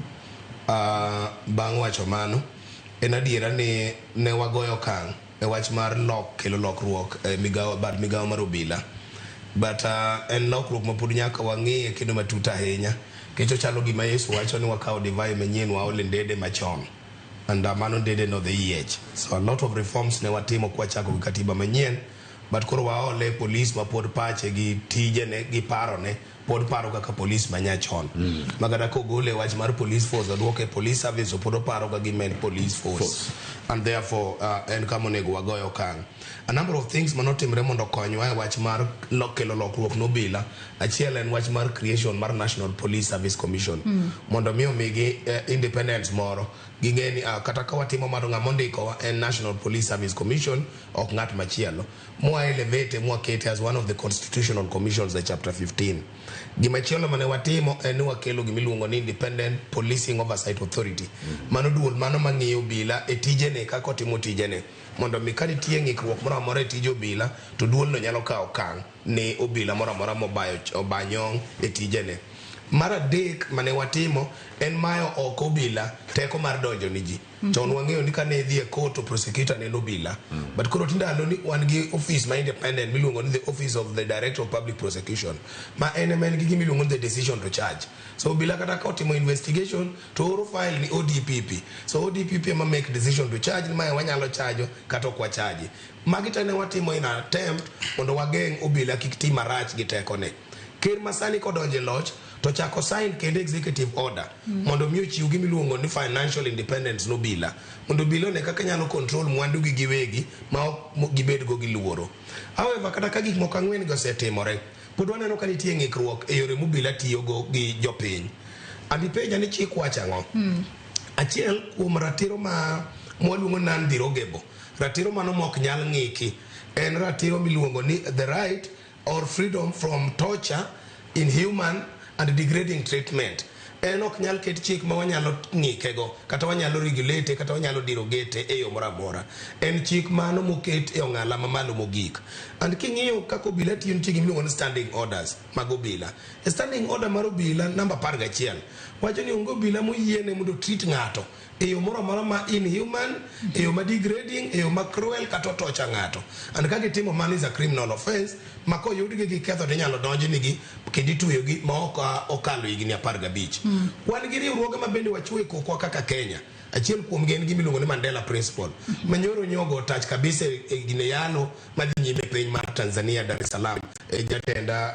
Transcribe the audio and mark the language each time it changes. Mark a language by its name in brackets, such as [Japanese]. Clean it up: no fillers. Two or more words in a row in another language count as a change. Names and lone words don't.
[Luo (Kenya and Tanzania)] Bang' wacho mano en adiera ni ne wagoyo kang' e wach mar kelo lokruok migawo mar obila but en lokruok ma pod nyaka wang'iye kendo matut ahinya kecho chalo gima Yesu wacho ni wakawo divai manyien waole ndede machon and mano ndede no [English] the EH so a lot of [Luo (Kenya and Tanzania)] reforms ne watimo kwa chako gi katiba manyien but koro waole police ma pod pache gi tijene gi parone pod paro kaka police manyachon magada ko gole wach mar [English] police force [Luo (Kenya and Tanzania)] aduoke [English] police service [Luo (Kenya and Tanzania)] pod paro kaka gimen [English] police force and therefore [Luo (Kenya and Tanzania)] en kama onego wagoyo kang' [English] a number of things [Luo (Kenya and Tanzania)] manotimre mondo konywa e wach mar kelo lokruok nobila achiel en wach mar creation mar National Police Service Commission mondo mi omigi independence moro gingeni kata ka watimo mar ng'ama ndiko en National Police Service Commission ok ng'at machielo mwa elevate mwa kete [English] as one of the constitutional commissions the chapter 15 [Luo (Kenya and Tanzania)] gimachielo mane watimo en ni wakelo gimiluongo ni Independent Policing Oversight Authority mano duol mano mang'iyo bila e tijene kaka otimo tijene mondo mi ka nitie ng'ikruok moro amora e tij obila to duol no nyalo kawo kang' ne obila moro amora mobanyong e tijene. Mar adek mane watimo en mayo oko obila teko mar donjo ni ji chon wang'eyo ni kane dhi e court to prosecutor ne obila but koro tindalo ni wan gi office ma independent miluongo ni the Office of the Director of Public Prosecution ma en gi gimiluongo ni [English] the decision to charge so [Luo (Kenya and Tanzania)] obila kata ka otimo investigation to oro file ni ODPP so ODPP ma [English] make decision to charge [Luo (Kenya and Tanzania)] ni ma wanyalo chajo kata ok wachaji magi tane watimo [English] in attempt [Luo (Kenya and Tanzania)] mondo wageng' obila kik tim marach gi teko ne ker masani kodonje loch to chako sign kendo [English] executive order [Luo (Kenya and Tanzania)] mondo mi ochiw gimiluongo ni [English] financial independence [Luo (Kenya and Tanzania)] no bila mondo bilo ne kaka nyalo control mwandu gi giwegi ma ok gibed go gi luoro. However kata ka gik moko ang'wen go setimore pod waneno ka nitie ng'ikruok e yore mobila tiyo go gi jopiny adipenja ni chik wacho ang'o achiel kuom ratiro ma mwaluongo non-derogable ratiro mano mok nyal ng'iki en ratiro miluongo ni [English] the right or freedom from torture, inhuman and degrading treatment. [Luo (Kenya and Tanzania)] En ok nyal ket chik ma wanyalo ng'ikego kata wanyalo regulate kata wanyalo derogate e yo moro amora en chik mano moket e ong'ala mamalo mogik and king'iyo kako obila tiyo nitie gimiluongo ni [English] standing orders [Luo (Kenya and Tanzania)] mag obila e [English] standing order [Luo (Kenya and Tanzania)] mar obila namba 11 wacho ni onge obila moyiene mondo treat ng'ato e yo moro amora ma inhuman e yo ma degrading e yo ma cruel kata torture ng'ato and ka gitimo man [English] is a criminal offense [Luo (Kenya and Tanzania)] ma koyudgi gi ketho to inyalo donjnigi kendo itweyogi ma ok okalo higni 15 wan gi riwruoge ma bende wachuo kokwa kaka Kenya achiel kuom gen gimiluongo ni Mandela Principle manyoro nyogo touch kabisa e gine yalo madhi nyime piny mar Tanzania Dar es Salaam jatenda